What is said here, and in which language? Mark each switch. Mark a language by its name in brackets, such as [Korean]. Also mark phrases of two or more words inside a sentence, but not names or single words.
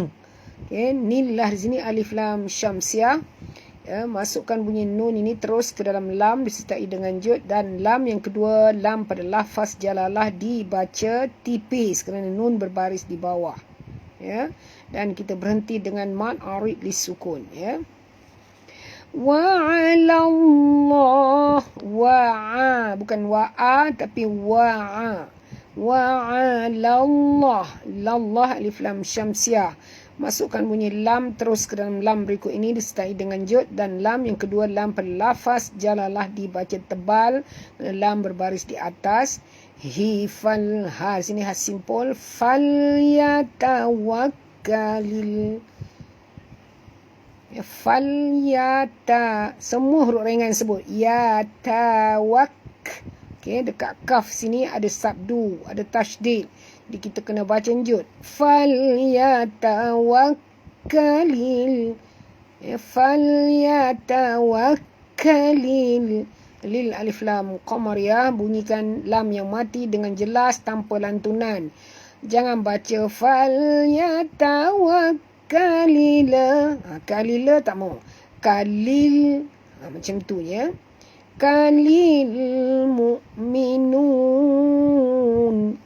[Malay] Okay, nillah di sini alif lam syamsiah. Ya, masukkan bunyi nun ini terus ke dalam lam disertai dengan jud, dan lam yang kedua, lam pada lafaz jalalah dibaca tipis kerana nun berbaris di bawah. Ya, dan kita berhenti dengan mad arid lisukun ya. [Arabic] وعلى الله، وع, [Malay] bukan wa'a tapi wa'a. [Arabic] وعلى الله، لله [Malay] alif lam syamsiah. Masukkan bunyi lam terus ke dalam lam berikut ini disertai dengan jud, dan lam yang kedua lam pada lafaz jalalah dibaca tebal, lam berbaris di atas. [Arabic] فل [Malay] ha sini ha simpul, [Arabic] فليتوكل، فليت, [Malay] semua huruf ringan sebut yatawak. Okey, dekat kaf sini ada sabdu, ada tasydid. Jadi kita kena baca jud. [Arabic] فليتوكل، فليتوكل. [Malay] Lil alif lam qamar ya, bunyikan lam yang mati dengan jelas tanpa lantunan. Jangan baca [Arabic] فليتوكل. [Malay] Kalila tak mau. Kalil macam tu ya. [Arabic] كل المؤمنون.